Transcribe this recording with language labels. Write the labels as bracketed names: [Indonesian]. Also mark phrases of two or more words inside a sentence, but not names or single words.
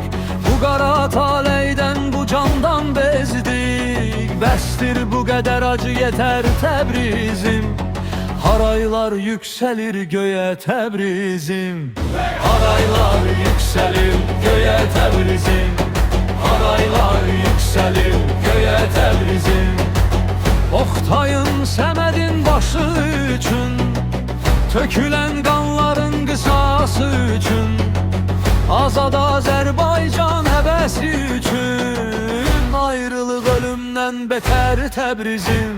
[Turkish] Bu kara taleyden, bu candan bezdik. Bəsdir bu kadar acı, yeter Təbrizim. Haraylar yükselir göğe Təbrizim. Haraylar yükselir göğe Təbrizim. Haraylar yükselir göğe Təbrizim. [Azerbaijani] Oktayın, Səmədin başı üçün, tökülen qanların qısası üçün, azad Azərbaycan həvəsi üçün, ayrılıq ölümdən betər Təbrizim.